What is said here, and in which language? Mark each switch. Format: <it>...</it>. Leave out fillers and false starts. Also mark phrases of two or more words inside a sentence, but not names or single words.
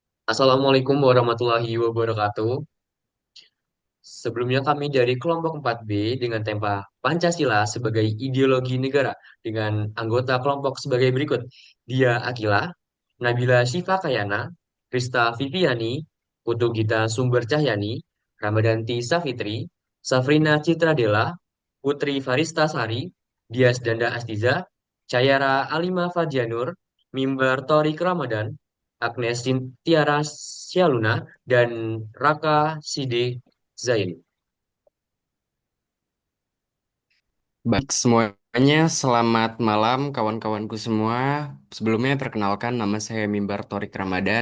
<ar>السلام عليكم ورحمة الله وبركاته.</ar> <id>Sebelumnya kami dari kelompok 4B dengan tema Pancasila sebagai ideologi negara dengan anggota kelompok sebagai berikut. Dia Akila, Nabila Syifa Kayana, Krista Viviani, Putu Gita Sumber Cahyani, Ramadanti Safitri, Safrina Citradela, Putri Farista Sari, Dias Danda Astiza, Cayara Alima Fadjanur, Mimbar Torik Ramadan, Agnes Tiara Sialuna, dan Raka Side Zain. Baik, semuanya selamat malam kawan-kawanku semua. Sebelumnya perkenalkan nama saya Mimbar Torik Ramadan.</id>